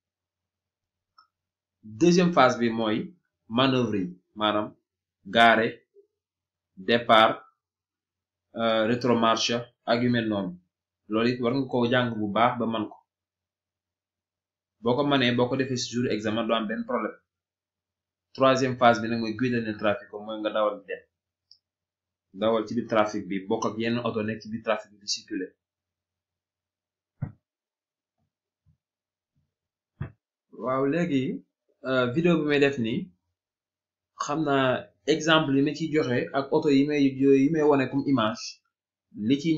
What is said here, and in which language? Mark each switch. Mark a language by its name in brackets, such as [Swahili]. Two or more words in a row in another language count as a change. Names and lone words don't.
[French] deuxième phase [Wolof] bi mooy manœuvre yi maanaam gaare [French] départ rétromarche [Wolof] ak yu mel noonu loolu it war nga ko jàng bu baax ba man ko boo ko mënee boo ko defee si [French] jour examen [Wolof] doo am benn problème [French] troisième phase [Wolof] bi nag mooy [Italian] guida nel traffico [Wolof] mooy nga dawal di dem dawal ci biir trafic bi bokk ak yenn oto nekk ci biir trafic bi di circuler waaw léegi vidéo bi may def nii xam naa exemple yi ma ciy joxe ak oto yi may wone [French] comme image [Wolof] li ciy